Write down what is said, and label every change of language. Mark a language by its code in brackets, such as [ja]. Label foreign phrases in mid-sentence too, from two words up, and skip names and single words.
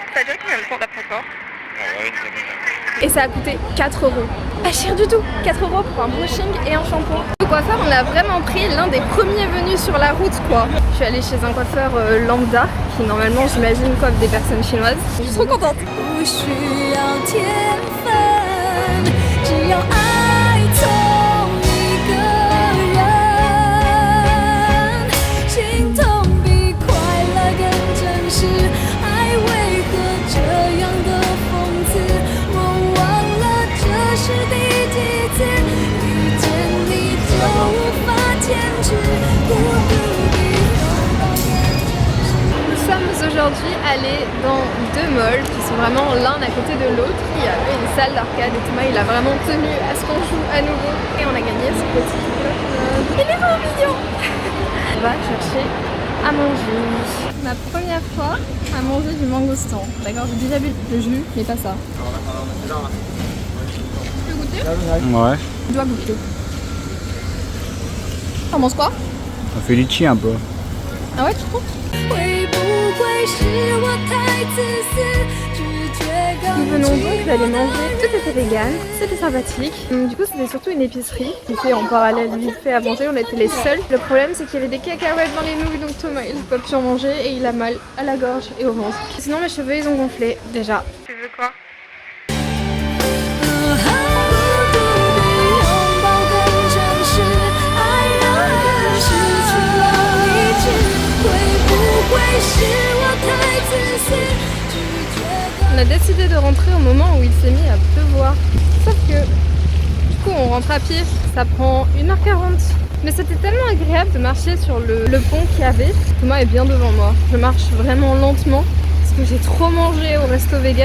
[fr] Ça a duré combien de temps d'après toi? Et ça a coûté 4 €. Pas cher du tout, 4 € pour un brushing et un shampoing. Le coiffeur, on a vraiment pris l'un des premiers venus sur la route quoi. Je suis allée chez un coiffeur lambda qui normalement j'imagine coiffe des personnes chinoises. Je suis trop contente. [zh] 不需要天分，只要爱从一个人，心痛比快乐更真实。爱为何这样的讽刺？我忘了这是第几次遇见你就无法坚持，孤独比拥抱更真实。 [fr] Nous sommes aujourd'hui allés dans 2 malls qui sont vraiment l'un à côté de l'autre. Il y avait une salle d'arcade et Thomas il a vraiment tenu à ce qu'on joue à nouveau. Et on a gagné ce petit bloc. Il est trop mignon. On va chercher à manger. Ma première fois à manger du mangoustan. D'accord, j'ai déjà bu le jus, mais pas ça. Tu veux goûter? Ouais. Tu dois goûter. T'en manges quoi? Ça fait litchi un peu. Ah ouais, tu trouves? [zh] 会不会是我太自私？直觉告 [fr] Nous [zh] 知 [fr] venons donc d'aller manger, tout était vegan, c'était sympathique. Du coup c'était surtout une épicerie qui fait en parallèle vite fait à manger, on était les seuls. Le problème c'est qu'il y avait des cacahuètes dans les nouilles donc Thomas il n'a pas pu en manger et il a mal à la gorge et au ventre. Sinon mes cheveux ils ont gonflé déjà. Tu veux quoi? [zh] 拥抱更真实，爱让人失去了理智，会不会是我太自私？拒绝 [fr] On a décidé de rentrer au moment où il s'est mis à pleuvoir. Sauf que du coup on rentre à pied, ça prend 1h40. Mais c'était tellement agréable de marcher sur le pont qu'il y avait. Thomas est bien devant moi. Je marche vraiment lentement parce que j'ai trop mangé au resto vegan.